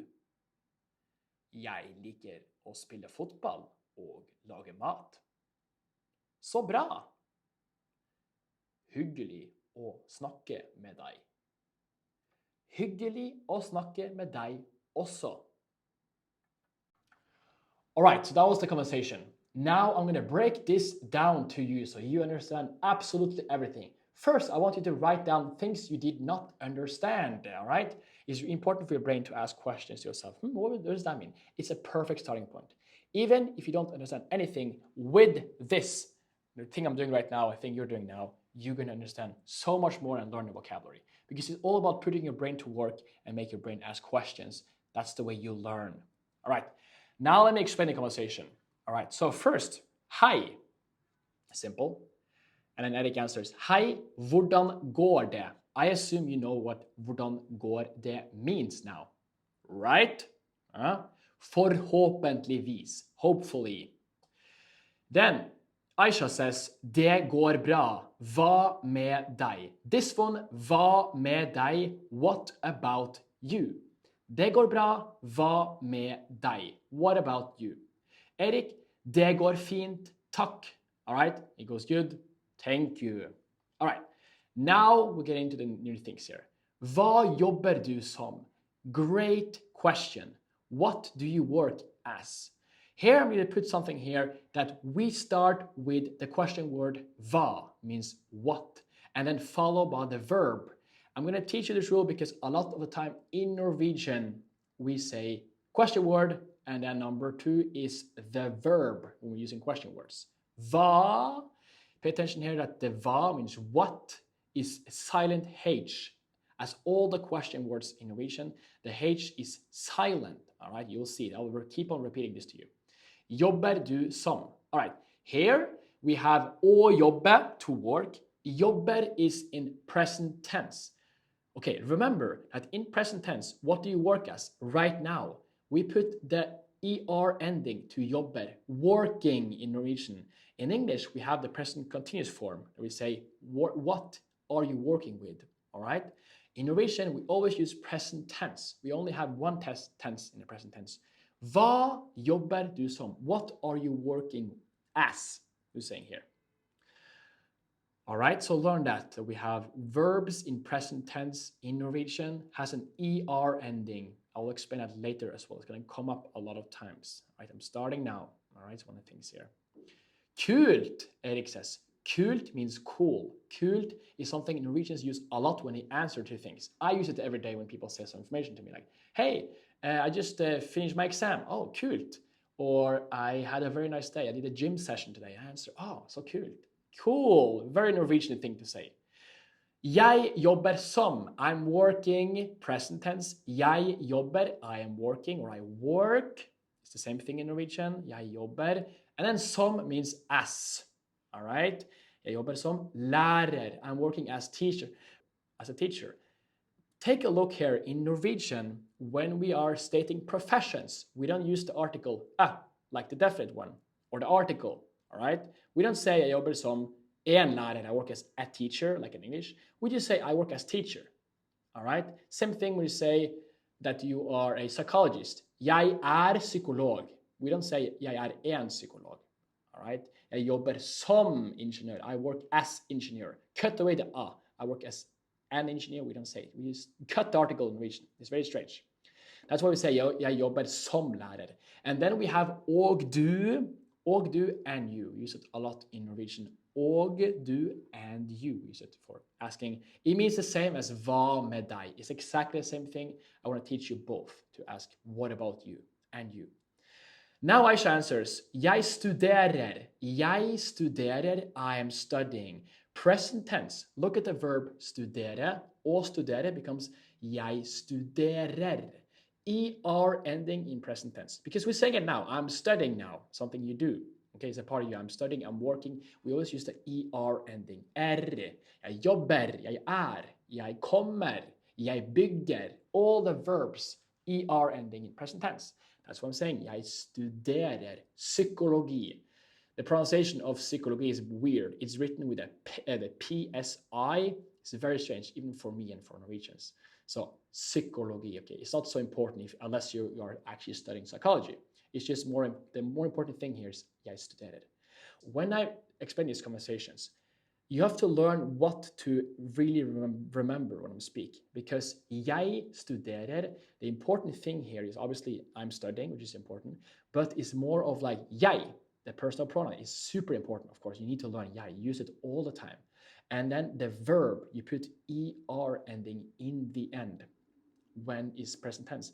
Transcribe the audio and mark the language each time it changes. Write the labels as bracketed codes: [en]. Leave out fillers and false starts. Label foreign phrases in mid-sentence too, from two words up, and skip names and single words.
[no] Jeg liker å spille fotball og lage mat. Så bra. Hyggelig å snakke med deg. Hyggelig å snakke med deg også. [en] All right, so that was the conversation. Now I'm going to break this down to you so you understand absolutely everything. First, I want you to write down things you did not understand, all right? It's important for your brain to ask questions to yourself. What does that mean? It's a perfect starting point. Even if you don't understand anything with this, the thing I'm doing right now, I think you're doing now, you're going to understand so much more and learn the vocabulary. Because it's all about putting your brain to work and make your brain ask questions. That's the way you learn. All right, now let me explain the conversation. All right, so first, hei. Simple. And then Erik answers, [no] hei, hvordan går det? [en] I assume you know what [no] hvordan går det [en] means now, right? Forhåpentligvis, hopefully. Then Aisha says, [no] det går bra. Hva med deg? [en] This one, [no] hva med deg? [en] What about you? [no] Det går bra. Hva med deg? [en] What about you? [no] Erik, det går fint. Takk. [en] All right, it goes good. Thank you. All right, now we're getting into the new things here. [no] Hva jobber du som? [en] Great question. What do you work as? Here I'm going to put something here that we start with the question word hva, means what, and then followed by the verb. I'm going to teach you this rule because a lot of the time in Norwegian we say question word and then number 2 is the verb when we're using question words. Hva. Pay attention here that the hva means what is silent H. As all the question words in Norwegian, the H is silent. All right, you'll see it. I will keep on repeating this to you. [no] Jobber du som. [en] All right, here we have [no] å jobbe, [en] to work. Jobber is in present tense. Okay, remember that in present tense, what do you work as right now? We put the ER ending to jobber, working in Norwegian. In English, we have the present continuous form. We say, what are you working with? All right. In Norwegian, we always use present tense. We only have one tense in the present tense. [no] Hva jobber du som? [en] What are you working as? Who's saying here? All right, so learn that. We have verbs in present tense in Norwegian has an ER ending. I will explain that later as well. It's going to come up a lot of times. All right, I'm starting now. All right, it's one of the things here. Kult, Erik says. Kult means cool. Kult is something Norwegians use a lot when they answer to things. I use it every day when people say some information to me like, hey, I just finished my exam. Oh, kult. Or I had a very nice day. I did a gym session today. I answer, oh, so kult. Cool. Very Norwegian thing to say. [no] Jeg jobber som. [en] I'm working. Present tense. [no] Jeg jobber. [en] I am working or I work. It's the same thing in Norwegian. [no] Jeg jobber. [en] And then som means as. All right? [no] Jeg jobber som lærer. [en] I'm working as a teacher. Take a look here in Norwegian. When we are stating professions, we don't use the article like the definite one, or the article, all right? We don't say [no] jeg jobber som en lærer, [en] I work as a teacher, like in English. We just say I work as teacher, all right? Same thing when you say that you are a psychologist. [no] Jeg psykolog. [en] We don't say [no] jeg en psykolog, [en] all right? [no] Jeg jobber som ingeniør. [en] I work as engineer. Cut away the I work as an engineer. We don't say it. We just cut the article in Norwegian. It's very strange. That's why we say [no] jeg jobber som lærer. [en] And then we have [no] og du [en] and you. We use it a lot in Norwegian. [no] Og du [en] and you. We use it for asking. It means the same as [no] hva med deg. [en] It's exactly the same thing. I want to teach you both to ask what about you and you. Now Aisha answers, [no] jeg studerer. Jeg studerer, [en] I am studying. Present tense, look at the verb studere. [no] Og studere becomes jeg studerer. [en] ER ending in present tense. Because we're saying it now, I'm studying now, something you do. Okay, it's a part of you, I'm studying, I'm working. We always use the ER ending. [no] Jeg jobber, jeg kommer, jeg bygger. [en] All the verbs, ER ending in present tense. That's what I'm saying. [no] Jeg studerer psykologi. [en] The pronunciation of psykologi is weird. It's written with the PSI. It's very strange, even for me and for Norwegians. So psykologi, okay, it's not so important unless you are actually studying psychology. It's just the more important thing here is [no] jeg studerer. [en] When I explain these conversations, you have to learn what to really remember when I'm speaking. Because [no] jeg studerer, [en] the important thing here is obviously I'm studying, which is important, but it's more of like jeg, the personal pronoun is super important, of course. You need to learn jeg, you use it all the time. And then the verb, you put ER ending in the end when it's present tense.